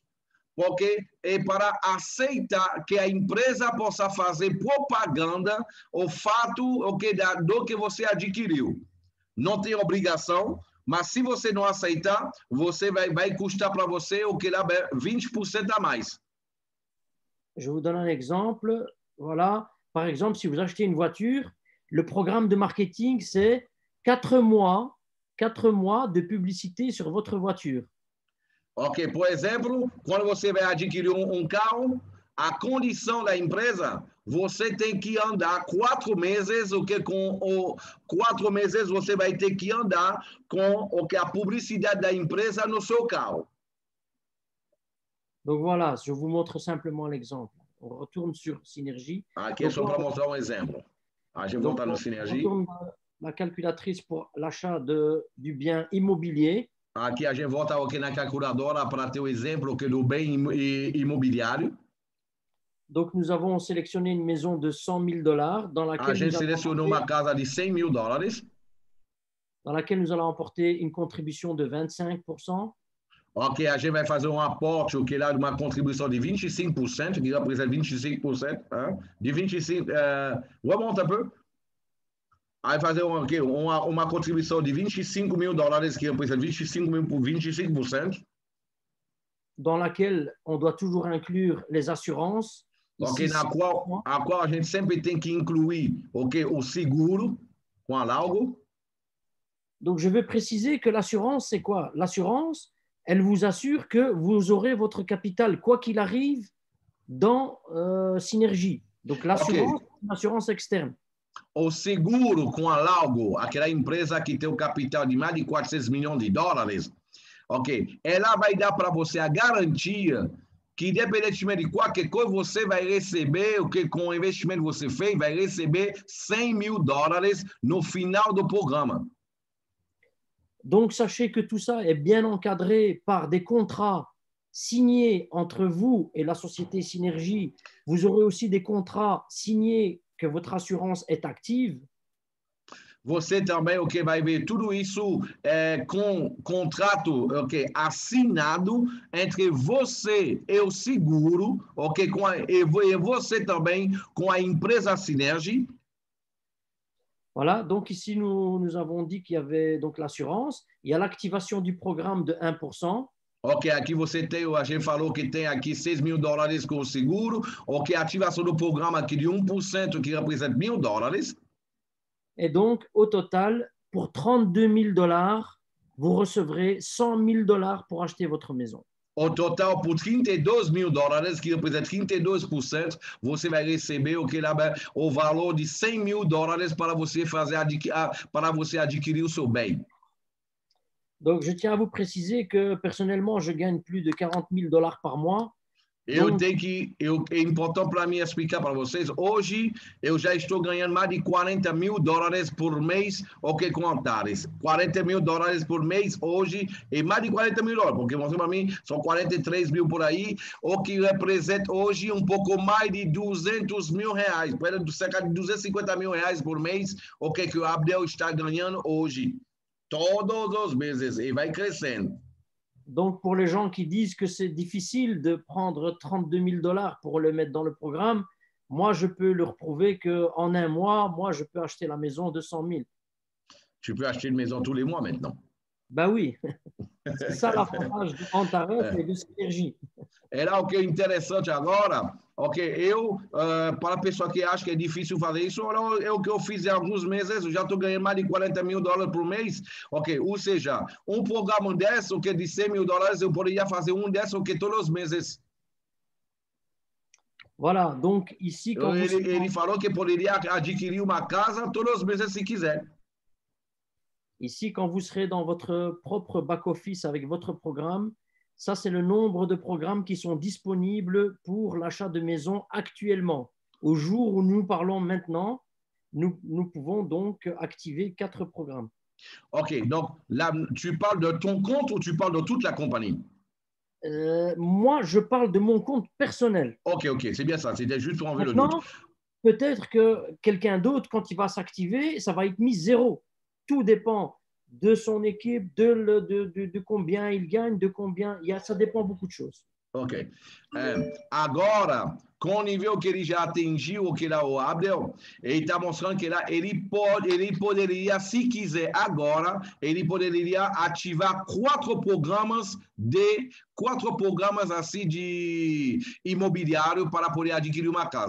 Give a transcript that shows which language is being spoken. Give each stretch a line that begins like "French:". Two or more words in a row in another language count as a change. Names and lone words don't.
Portuguese: Porque é para aceitar que a empresa possa fazer propaganda o fato do que você adquiriu. Não tem obrigação, mas se você não aceitar, você vai custar para você o que dá 20% a mais.
French: Je vous donne un exemple. Voilà. Par exemple, si vous achetez une voiture, le programme de marketing, c'est 4 mois de publicité sur votre voiture.
Portuguese: Ok, por exemplo, quando você vai adquirir carro, a condição da empresa, você tem que andar 4 meses, com 4 meses você vai ter que andar com a publicidade da empresa no seu carro.
French: Donc voilà, je vous montre simplement l'exemple. On retourne sur Synergie.
Portuguese: Aqui é só para mostrar exemplo. A gente volta no Synergie.
French: On retourne la calculatrice pour l'achat du bien immobilier.
Portuguese: Aqui a gente volta na calculadora para ter o exemplo do bem imobiliário.
French: Donc nous avons sélectionné une maison de $100,000 dans laquelle
Portuguese: a gente selecionou uma casa de $100,000.
French: Dans laquelle nous allons emporter une contribution de 25%.
Portuguese: Ok, a gente vai fazer um aporte, lá de uma contribuição de 25%, que representa 25%, de 25%, remonta um pouco. Aí fazer uma contribuição de $25,000, que representa 25 mil por 25%.
French: Dans laquelle on doit toujours inclure les assurances.
Portuguese: Ok, a qual a gente sempre tem que incluir o seguro com a Laugo.
French: Donc je veux préciser que l'assurance, c'est quoi? L'assurance, elle vous assure que vous aurez votre capital, quoi qu'il arrive, dans Synergie. Donc l'assurance, c'est une assurance externe.
Portuguese: O seguro com a Laugo, aquela empresa que tem o capital de mais de $400 milhões, ok, ela vai dar para você a garantia que, independentemente de qualquer coisa, você vai receber, com o investimento que você fez, vai receber $100,000 no final do programa.
French: Donc, sachez que tout ça est bien encadré par des contrats signés entre vous et la société Synergie. Vous aurez aussi des contrats signés que votre assurance est active.
Portuguese: Você também vai ver tudo isso com contrato assinado entre você e o seguro, e você também com a empresa Synergie.
French: Voilà, donc ici nous avons dit qu'il y avait donc l'assurance, il y a l'activation du programme de 1%.
Portuguese: Ok, aqui você tem, a gente falou que tem aqui $6,000 com o seguro, ok, a ativação do programa aqui de 1%, que representa $1,000.
French: Et donc, au total, pour $32,000, vous recevrez $100,000 pour acheter votre maison.
Portuguese: O total, por $32,000, que representa 32%, você vai receber o valor de $100,000 para você adquirir o seu bem.
French: Donc, je tiens à vous préciser que personnellement, je gagne plus de $40,000 par mois.
Portuguese: É importante para mim explicar para vocês. Hoje, eu já estou ganhando mais de $40,000 por mês, com altares. $40,000 por mês hoje, e mais de $40,000, porque para mim são 43 mil por aí, o que representa hoje um pouco mais de $200 mil, cerca de $250 mil por mês, que o Abdel está ganhando hoje, todos os meses, e vai crescendo.
French: Donc, pour les gens qui disent que c'est difficile de prendre $32,000 pour le mettre dans le programme, moi, je peux leur prouver qu'en un mois, moi, je peux acheter la maison de 100 000. Tu peux acheter une maison tous les mois maintenant. Ben oui, c'est ça l'avantage d'Antares
Portuguese: É.
French: et de Synergie.
Portuguese: Era o que é interessante agora. Ok, para a pessoa que acha que é difícil fazer isso, é o que eu fiz há alguns meses, eu já estou ganhando mais de $40.000 por mês. Ok, ou seja, um programa desse, o que de $100.000, eu poderia fazer um desse, o que todos os meses.
French: Voilà, donc ici, quand vous serez
Portuguese: Ele falou que poderia adquirir uma casa todos os meses se quiser.
French: Ici, quand vous serez dans votre propre back-office avec votre programme, ça, c'est le nombre de programmes qui sont disponibles pour l'achat de maison actuellement. Au jour où nous parlons maintenant, nous pouvons donc activer 4 programmes. Ok, donc là, tu parles de ton compte ou tu parles de toute la compagnie? Moi, je parle de mon compte personnel. Ok, c'est bien ça, c'était juste pour enlever le Maintenant, doute. peut-être que quelqu'un d'autre, quand il va s'activer, ça va être mis 0. Tout dépend de son équipe, de combien il gagne, de combien. Ça dépend beaucoup de choses. Ok.
Portuguese: Agora, com o nível que ele já atingiu, o que lá o Abdel, ele está mostrando que lá ele poderia, se quiser agora, ele poderia ativar quatro programas assim de imobiliário para poder adquirir uma casa.